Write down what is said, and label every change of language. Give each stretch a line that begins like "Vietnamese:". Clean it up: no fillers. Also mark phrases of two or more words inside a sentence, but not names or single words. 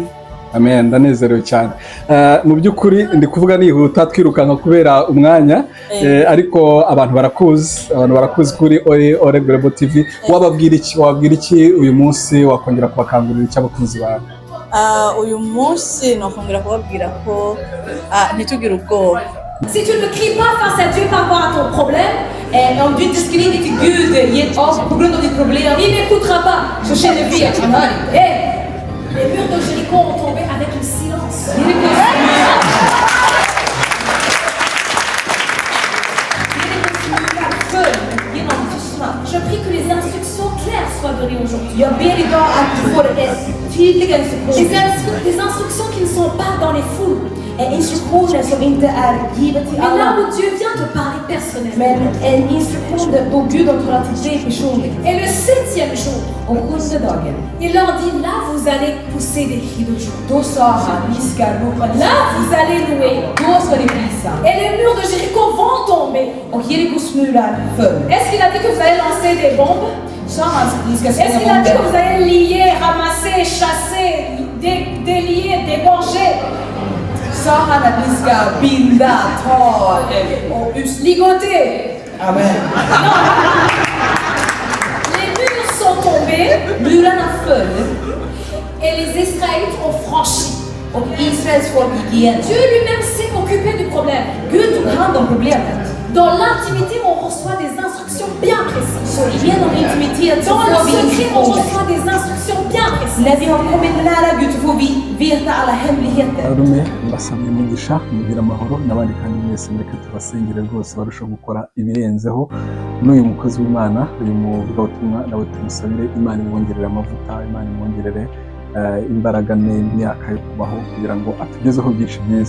Kinyarwanda: Amen, ndanezerewe cyane. Mu by'ukuri ndi kuvuga nihuta twirukanka kubera umwanya, ariko abantu barakuzi kuri Ore Global TV. Wababwira iki uyu munsi, wakongera kubakangurira iki abakunzi bawe? Uyu munsi nokongera kubabwira ko ntitugire ubwoba.
French: Si tu ne cries pas face à Dieu par rapport à ton problème,
Swedish: om du inte skriker till Gud på grund av ditt problem,
French: il n'écoutera pas.
Swedish: Så känner vi att han hör inte.
French: Les murs de Jéricho ont tombé avec le silence. Je prie que les instructions claires soient données aujourd'hui.
Swedish: Jag ber idag att du får tydliga instruktioner.
French: Des instructions qui ne sont pas dans les foules.
Swedish: Instruktioner som inte är givet till alla.
French: Men là où Dieu vient te parler personnellement.
Swedish: Men en instruktion då Gud har talat till dig personligen.
French: Et le 7e jour,
Swedish: och 7:e dagen,
French: il leur dit là vous allez pousser des cris de joie.
Swedish: Då sa han, vi ska ropa.
French: Là vous allez louer.
Swedish: Då ska ni prisa.
French: Et les murs de Jéricho vont tomber.
Swedish: Och Jerikos murar föll.
French: Est-ce qu'il a dit que vous allez lancer des bombes? Est-ce qu'il a dit que vous allez lier, ramasser, chasser, délier, dégorger?
Swedish: Sa han att ni ska binda, ta och ligoter. Amen.
French: Les murs sont tombés,
Swedish: murarna föll,
French: et les Israélites ont franchi.
Swedish: Och Israels folk gick igen.
French: Dieu lui-même s'est occupé du problème.
Swedish: Gud tog hand om problemet.
French: Dans l'intimité, on reçoit des instructions bien précises.
Swedish: Så genom intimitet så
French: Dans le
Swedish: får vi
French: secret, on
Swedish: instruktioner.
French: reçoit des instructions bien précises.
Swedish: När vi har kommit nära Gud så får vi veta alla hemligheter.
Kinyarwanda: Arume mbasabye umugisha mugira amahoro n'abandi kandi mwese mureke tubasengere rwose barushaho gukora ibirenzeho n'uyu mukozi w'Imana uyu muvugabutumwa nawe tumusabire Imana imwongerere amavuta Imana imwongerere imbaraga n'imyaka yo kubaho kugira ngo atugezeho byinshi byiza.